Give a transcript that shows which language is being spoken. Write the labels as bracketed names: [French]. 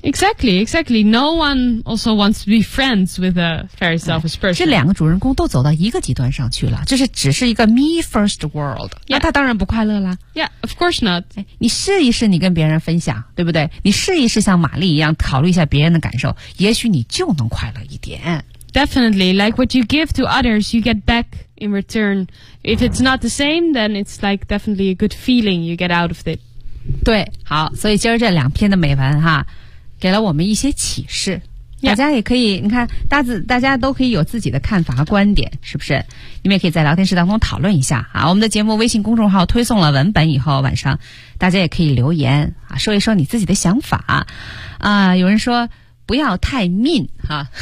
[English] Exactly, exactly. No one also wants to be friends with a very selfish person. [Chinese] 这两个主人公都走到一个极端上去了，这是只是一个 [English] me first world. Yeah. [Chinese] 那他当然不快乐了。 [English] Yeah, of course not. [Chinese] 你试一试你跟别人分享，对不对？你试一试像玛丽一样考虑一下别人的感受，也许你就能快乐一点。 [English] Definitely, like what you give to others, you get back in return. If it's not the same, then it's like definitely a good feeling you get out of it. [Chinese] 对，好，所以今儿这两篇的美文哈，给了我们一些启示、 [English] yeah. [Chinese] 大家也可以，你看大家都可以有自己的看法和观点，是不是？你们也可以在聊天室当中讨论一下啊。我们的节目微信公众号推送了文本以后，晚上大家也可以留言啊，说一说你自己的想法啊、有人说不要太 mean 哈、